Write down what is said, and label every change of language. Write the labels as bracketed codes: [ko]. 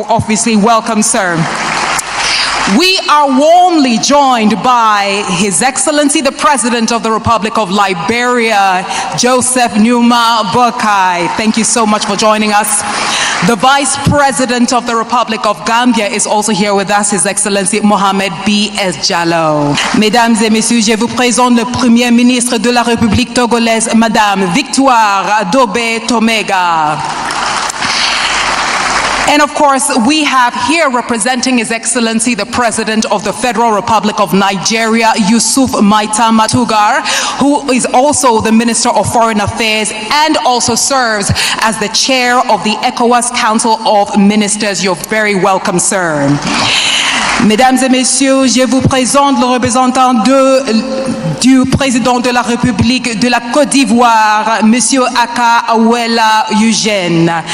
[en] You're obviously welcome, sir. We are warmly joined by His Excellency, the President of the Republic of Liberia, Joseph Numa Boakai. Thank you so much for joining us. The Vice President of the Republic of Gambia is also here with us, His Excellency Mohamed B.S. Jallow. [fr] Mesdames et messieurs, je vous présente le Premier ministre de la République togolaise, Madame Victoire Dobé Tomega. [en] And of course, we have here representing His Excellency, the President of the Federal Republic of Nigeria, Yusuf Maitama Tugar, who is also the Minister of Foreign Affairs and also serves as the Chair of the ECOWAS Council of Ministers. You're very welcome, sir. [fr] Mesdames et messieurs, je vous présente le représentant du président de la République de la Côte d'Ivoire, Monsieur Aka Awela Eugène.